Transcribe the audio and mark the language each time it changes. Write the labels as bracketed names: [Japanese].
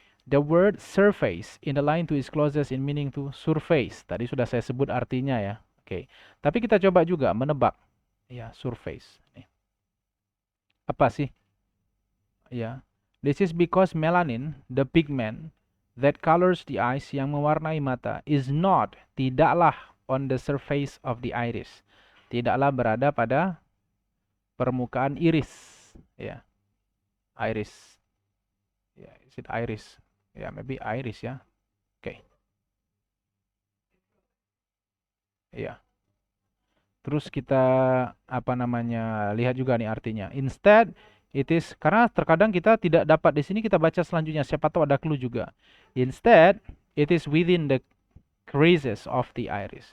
[English] The word surface in the line 2 is closest in meaning to surface. [Indonesian] Tadi sudah saya sebut artinya ya. Oke. Tapi kita coba juga menebak. Ya, surface. Apa sih? Ya. [English] This is because melanin, the pigment that colors the eyes, [Indonesian] yang mewarnai mata, [English] is not, [Indonesian] tidaklah, [English] on the surface of the iris. [Indonesian] Tidaklah berada pada permukaan iris. [English] Ya. Iris. Ya, is it iris? Ya, maybe iris ya. Oke. [Indonesian] Ya. Terus kita apa namanya, lihat juga nih artinya. [English] Instead, it is, [Indonesian] karena terkadang kita tidak dapat di sini, kita baca selanjutnya. Siapa tahu ada clue juga. [English] Instead, it is within the creases of the iris.